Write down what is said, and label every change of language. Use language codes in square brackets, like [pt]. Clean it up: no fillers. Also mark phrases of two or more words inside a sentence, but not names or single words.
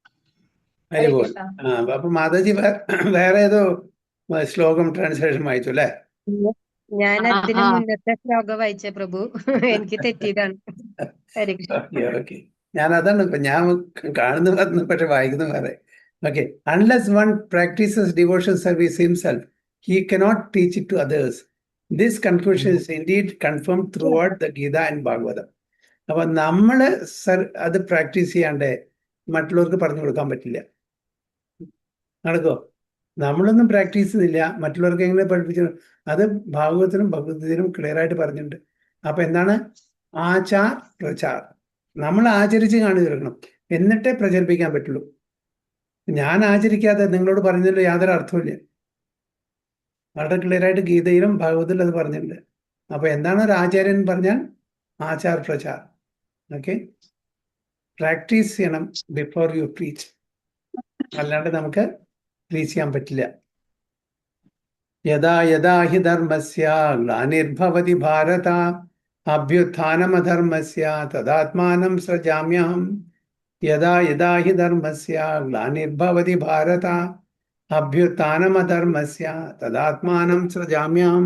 [ml] അപ്പൊ മാതാജി വേറെ ഏതോ ശ്ലോകം ട്രാൻസ്ലേഷൻ വായിച്ചു അല്ലേ? ഞാൻ അതിന് മുന്നത്തെ ശ്ലോകം വായിച്ച പ്രഭു, എനിക്ക് തെറ്റിയതാണ്. ഹരേ കൃഷ്ണ. ഓക്കെ, ഞാൻ അതാണ് ഞാൻ കാണുന്ന പക്ഷെ വായിക്കുന്ന വേറെ. ഓക്കെ. [en] Unless one practices devotional service himself, he cannot teach it to others. This conclusion is indeed confirmed throughout the Gita and Bhagavatam. [ml] അപ്പൊ നമ്മള് അത് പ്രാക്ടീസ് ചെയ്യാണ്ട് മറ്റുള്ളവർക്ക് പറഞ്ഞു കൊടുക്കാൻ പറ്റില്ല. നടക്കോ? നമ്മളൊന്നും പ്രാക്ടീസ് ചെയ്യുന്നില്ല, മറ്റുള്ളവർക്ക് എങ്ങനെ പഠിപ്പിച്ചു? അത് ഭാഗവതത്തിലും ഭഗവത്ഗീതയിലും ക്ലിയർ ആയിട്ട് പറഞ്ഞിട്ടുണ്ട്. അപ്പൊ എന്താണ്? [hi] आचार प्रचार. [ml] നമ്മൾ ആചരിച്ച് കാണിച്ചു കൊടുക്കണം, എന്നിട്ടേ പ്രചരിപ്പിക്കാൻ പറ്റുള്ളൂ. ഞാൻ ആചരിക്കാതെ നിങ്ങളോട് പറഞ്ഞതിൽ യാതൊരു അർത്ഥമില്ല. വളരെ ക്ലിയർ ആയിട്ട് ഗീതയിലും ഭാഗവതത്തിലും അത് പറഞ്ഞിട്ടുണ്ട്. അപ്പൊ എന്താണ് ഒരു ആചാര്യൻ പറഞ്ഞാൽ? [hi] आचार प्रचार. [ml] ഓക്കെ. പ്രാക്ടീസ് ചെയ്യണം [en] before you preach. [ml] അല്ലാണ്ട് നമുക്ക് പ്രീച്ച് ചെയ്യാൻ പറ്റില്ല. [sa] യഥാ യഥാ ഹി ധർമ്മസ്യ ഗ്ലാനിർഭവതി ഭാരത അഭ്യുത്ഥാനമധർമ്മസ്യ തദാത്മാനം സൃജാമ്യഹം. യഥാ യഥാ ഹി ധർമ്മസ്യ ഗ്ലാനിർഭവതി ഭാരത അഭ്യുത്ഥാനമധർമ്മസ്യ തദാത്മാനം സൃജാമ്യഹം.